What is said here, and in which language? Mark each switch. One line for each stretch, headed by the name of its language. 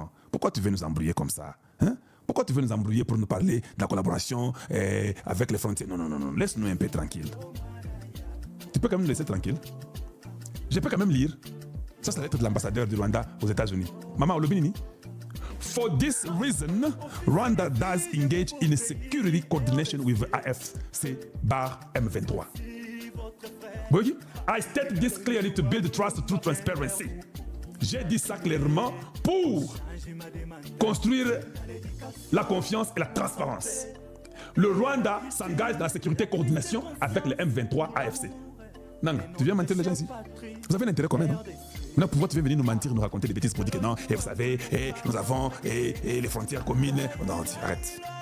French: Pourquoi tu veux nous embrouiller comme ça? Hein? Pourquoi tu veux nous embrouiller pour nous parler de la collaboration avec les frontières? Non. Laisse-nous un peu tranquille. Tu peux quand même nous laisser tranquille. Je peux quand même lire. Ça, c'est la lettre de l'ambassadeur du Rwanda aux États-Unis. Maman Olobinini.
English: For this reason, Rwanda does engage in security coordination with AFC/M23. Oui, I state this clearly to build trust through transparency.
French: J'ai dit ça clairement pour construire la confiance et la transparence. Le Rwanda s'engage dans la sécurité et coordination avec le M23 AFC. Nanga, tu viens mentir les gens ici? Vous avez un intérêt commun, non? Maintenant, pourquoi tu viens venir nous mentir, nous raconter des bêtises pour dire que non, et vous savez, nous avons les frontières communes. Non, arrête.